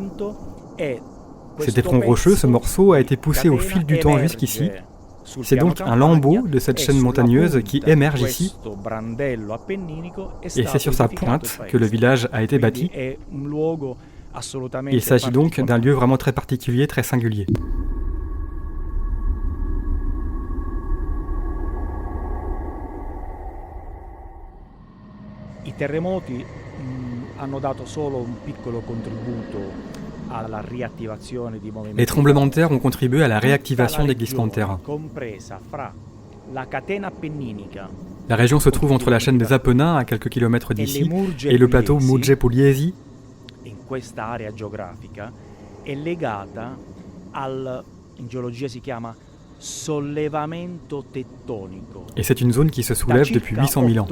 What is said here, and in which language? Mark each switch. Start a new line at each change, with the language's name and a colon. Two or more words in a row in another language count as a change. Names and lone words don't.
French: Cet éperon rocheux, ce morceau, a été poussé au fil du temps jusqu'ici. C'est donc un lambeau de cette chaîne montagneuse qui émerge ici, et c'est sur sa pointe que le village a été bâti. Il s'agit donc d'un lieu vraiment très particulier, très singulier.
Italian: I terremoti hanno dato solo un piccolo contributo.
French: Les tremblements de terre ont contribué à la réactivation des glissements de terrain. La région se trouve entre la chaîne des Apennins, à quelques kilomètres d'ici, et le plateau Murge Pugliesi. Et c'est une zone qui se soulève depuis 800 000 ans.